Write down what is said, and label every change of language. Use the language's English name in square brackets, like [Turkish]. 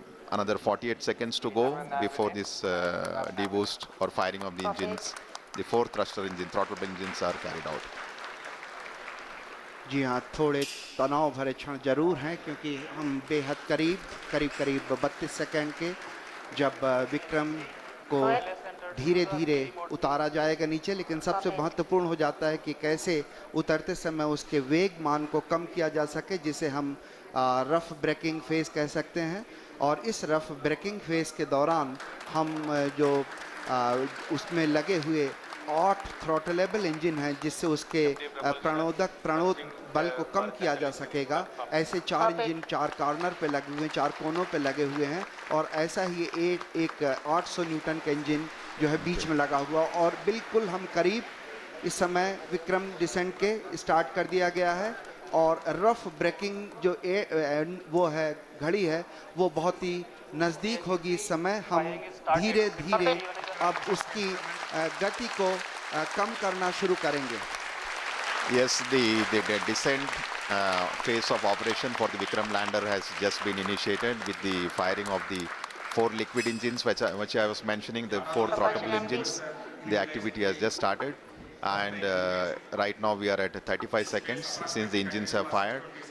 [English] Another 48 seconds to go before this deboost or firing of the engines. The 4 thruster engine, throttleable engines are carried out. [Hindi] जी हाँ, थोड़े तनाव भरे क्षण जरूर हैं, क्योंकि हम बेहद करीब 32 सेकंड के जब विक्रम को धीरे धीरे उतारा जाएगा नीचे, लेकिन सबसे महत्वपूर्ण हो जाता है कि कैसे उतरते समय उसके वेग मान को कम किया जा सके, जिसे हम रफ ब्रेकिंग फेज कह सकते हैं। और इस रफ ब्रेकिंग फेज के दौरान हम जो उसमें लगे हुए 8 थ्रॉटलेबल इंजन हैं, जिससे उसके प्रणोद बल को कम किया जा सकेगा। ऐसे 4 इंजन 4 कॉर्नर पे लगे हुए हैं, 4 कोनों पे लगे हुए हैं, और ऐसा ही एक 800 न्यूटन का इंजन जो है बीच में लगा हुआ। और बिल्कुल हम करीब इस समय विक्रम डिसेंट के स्टार्ट कर दिया गया है, और रफ ब्रेकिंग जो वो है घड़ी है, वो बहुत ही नज़दीक होगी। इस समय हम धीरे धीरे अब उसकी गति को कम करना शुरू करेंगे। [English] Yes, the descent phase of operation for the Vikram lander has just been initiated with the firing of the 4 liquid engines, which I was mentioning, the 4 throttleable engines. The activity has just started, and right now we are at 35 seconds since the engines have fired.